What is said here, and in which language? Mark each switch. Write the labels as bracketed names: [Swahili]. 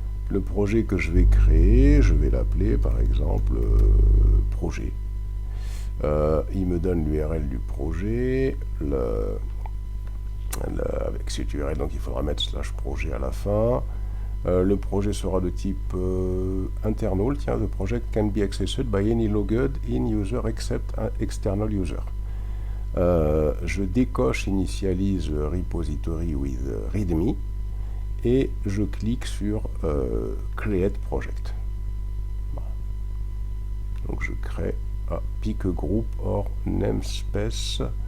[French] Le projet que je vais créer, je vais l'appeler par exemple projet. Il me donne l'URL du projet, avec cette URL, donc il faudra mettre /projet à la fin. Le projet sera de type internal. [English] Tiens, the project can be accessed by any logged in user except an external user. [French] Je décoche [English] initialise repository with readme [French] et je clique sur create project. Bon. Donc je crée [English] pick a group or namespace.